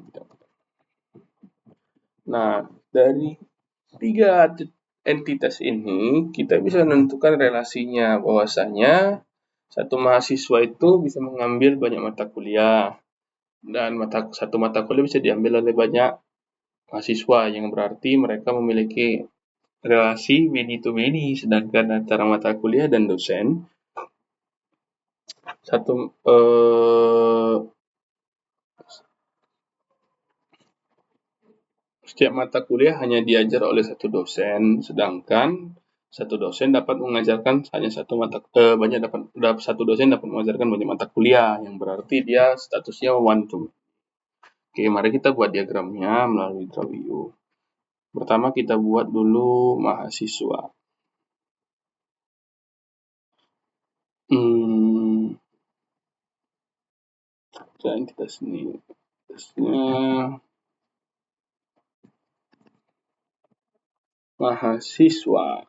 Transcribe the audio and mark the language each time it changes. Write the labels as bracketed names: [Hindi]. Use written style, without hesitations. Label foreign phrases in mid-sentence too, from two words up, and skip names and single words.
[Indonesian] Nah, dari 3 entitas ini, kita bisa menentukan relasinya, bahwasanya satu mahasiswa itu bisa mengambil banyak mata kuliah, dan satu mata kuliah bisa diambil oleh banyak mahasiswa, yang berarti mereka memiliki relasi [English] body to body, [Indonesian] sedangkan antara mata kuliah dan dosen, setiap mata kuliah hanya diajar oleh satu dosen, sedangkan satu dosen dapat mengajarkan hanya satu dosen dapat mengajarkan banyak mata kuliah, yang berarti dia statusnya [English] one to. [Indonesian] Oke, mari kita buat diagramnya melalui [English] draw view. [Indonesian] Pertama kita buat dulu mahasiswa. Dan kita sini mahasiswa.